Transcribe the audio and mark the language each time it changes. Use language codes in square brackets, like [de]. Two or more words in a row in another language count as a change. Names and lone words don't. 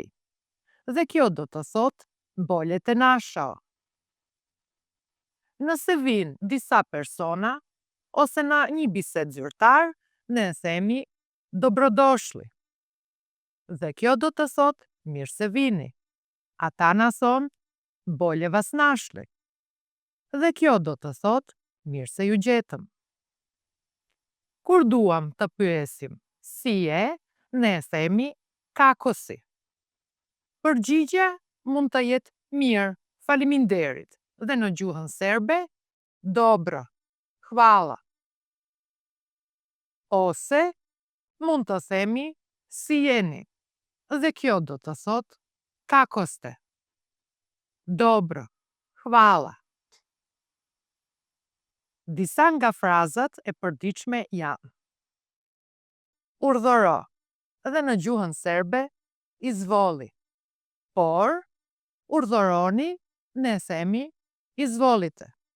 [sq] Dhe kjo do të thotë [sr] bolje të našao. [sq] Nëse vinë disa persona ose në një bisedë zyrtar, ne e themi dobrodošli. Dhe kjo do të thotë mirë se vini. Ata na thonë [sr] bolje vas našli. [sq] Dhe kjo do të thotë mirë se ju gjetëm. Kur duam të pyesim si je, ne e themi [sr] kako si. [sq] Përgjigja mund të jetë mirë, faleminderit. Dhe në gjuhën serbe, [sr] dobro, hvala. [sq] Ose mund të themi si jeni. Dhe kjo do të thotë [sr] kako ste. Dobro, hvala. [sq] Disa nga frazat e përditshme janë urdhëro. Dhe në gjuhën serbe, izvoli. Por, urdhëroni, ne themi izvolite.